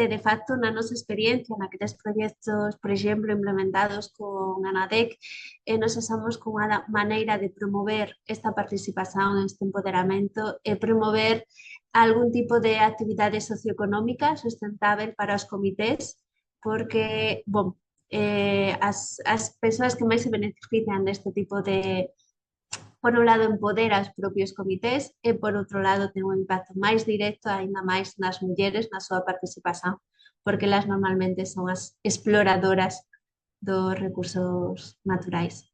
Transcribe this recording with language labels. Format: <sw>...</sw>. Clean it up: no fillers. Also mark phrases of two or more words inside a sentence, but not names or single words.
<pt>De facto, na nossa experiência, naqueles projetos, por exemplo, implementados com a ANADEC, nós achamos que uma maneira de promover esta participação, este empoderamento, é promover algum tipo de atividade socioeconómica sustentável para os comités, porque, bom,</pt> <gl>as persoas que máis se benefician deste tipo de, por un lado, empodera os propios comités e, por outro lado, ten un impacto máis directo, aínda máis nas mulleres, na súa participación, porque elas normalmente son as exploradoras dos recursos naturais.</gl>